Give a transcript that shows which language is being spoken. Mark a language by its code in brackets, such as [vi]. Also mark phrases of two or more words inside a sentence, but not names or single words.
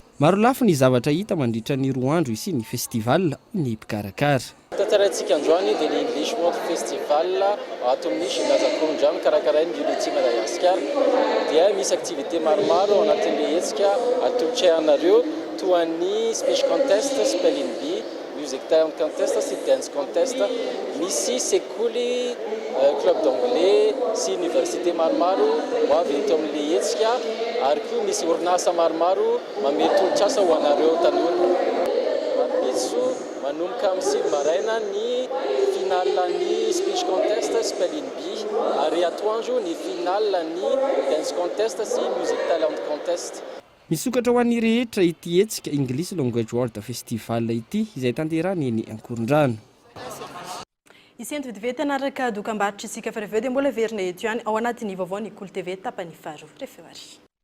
[mg] Maro lafo ny zavatra hita mandritra ny 2 andro isi ny festival ny mpikarakara. Tantarantsika androany dia ny English World Festival ato amin'ny gymnase Akorondrano karakarain'ny Unity Madagascar dia misy activité maromaro ao anatin'ilay hetsika atolotraianareo toa ny [en] speech contest, spelling bee, music talent contest [mg] sy [en] dance contest. [mg] Misy sekoly [fr] club d'anglais [mg] sy université maromaro ho avy eto amin'ilay hetsika ary koa misy orinasa maromaro mamety olo-tsasa ho anareo tanora. Mapitso manomboka amin'ny 6 maraina ny finale ny [en] speech contest spelling bee [mg] ary atoandro ny finale ny [en] dance contest [mg] sy [en] music talent contest. [mg] Misokatra ho an'ny rehetra ity hetsika English Language World Festival ity izay tanterahana eny Akorondrano. Isento vetivety anaraka dokam-barotra isika fa rehefa dia mbola verina eto ihany ao anatin'ny vaovao ny Cool TV tapany faharoa rehefa ary.